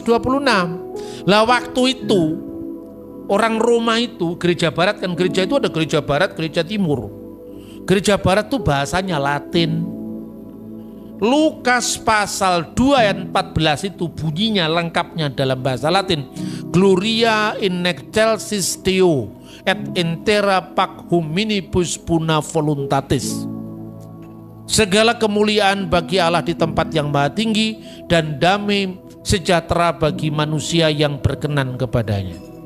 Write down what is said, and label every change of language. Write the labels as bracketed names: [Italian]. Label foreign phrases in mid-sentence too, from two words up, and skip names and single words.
[Indonesian] Lah waktu itu orang Roma itu, gereja barat kan, gereja itu ada gereja barat, gereja timur. Gereja barat tuh bahasanya Latin. Lukas pasal 2 ayat 14 itu bunyinya lengkapnya dalam bahasa Latin. [Latin] Gloria in excelsis Deo et in terra pax hominibus buna voluntatis. [Indonesian] Segala kemuliaan bagi Allah di tempat yang maha tinggi dan damai sejahtera bagi manusia yang berkenan kepadanya.